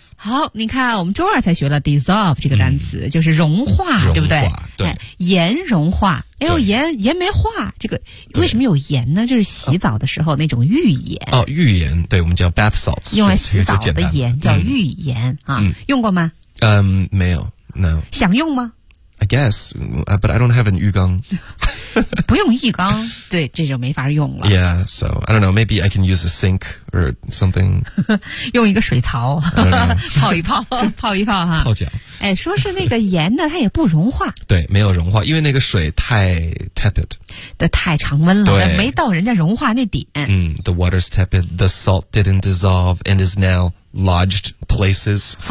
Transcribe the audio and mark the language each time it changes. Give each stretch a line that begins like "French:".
Chinese: 好，你看我们周二才学了 dissolve 这个单词，就是融化，对不对？对，盐融化。哎呦，盐没化，这个为什么有盐呢？就是洗澡的时候那种浴盐。哦，浴盐，对，我们叫 bath salts，用来洗澡的盐叫浴盐啊。用过吗？没有 ，no。想用吗
English: ？I guess, but I don't have an 浴缸。
Chinese: 不用浴缸，对，这就没法用了。
English: Yeah, so I don't know. Maybe I can use a sink or something.
Chinese: 用一个水槽泡一泡，泡一泡哈。泡脚。哎，说是那个盐呢，它也不融化。对，没有融化，因为那个水太 tepid，的太常温了，没到人家融化那点。
English: 嗯 ，the water's tepid. The salt didn't dissolve and is now lodged places.